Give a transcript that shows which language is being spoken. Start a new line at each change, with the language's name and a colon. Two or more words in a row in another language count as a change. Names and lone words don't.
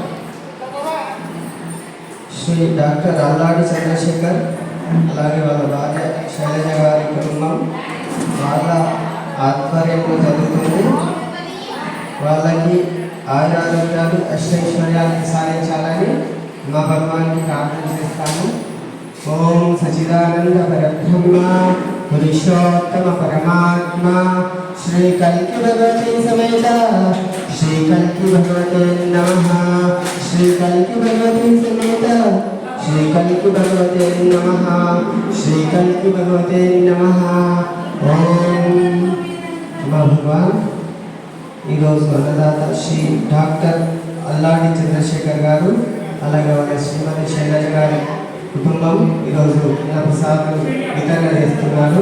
Telugu: శ్రీ డాక్టర్ అల్లాడి చంద్రశేఖర్ అలాగే వాళ్ళ భార్య శైలజ గారి కుటుంబం వాళ్ళ ఆధ్వర్యంలో జరుగుతుంది. వాళ్ళకి ఆయురారోగ్యాలు అష్టైశ్వర్యాలను సాధించాలని మా భగవానికి ప్రార్థన చేస్తాము.
Sanskrit: ఓం సచిదానంద పరబ్రహ్మ పురుషోత్తమ పరమాత్మ श्री कल्की भगवते समेत श्री कल्की भगवते नमः। श्री कल्की भगवते समेत श्री कल्की भगवते नमः। श्री कल्की भगवते नमः। ओम भगवान
Telugu: ఈరోజు అన్నదాత శ్రీ డాక్టర్ అల్లాడి చంద్రశేఖర్ గారు అలాగే వాళ్ళ శ్రీమతి శైలజ గారి కుటుంబం ఈరోజు ప్రసాదం వితరణ చేస్తున్నారు.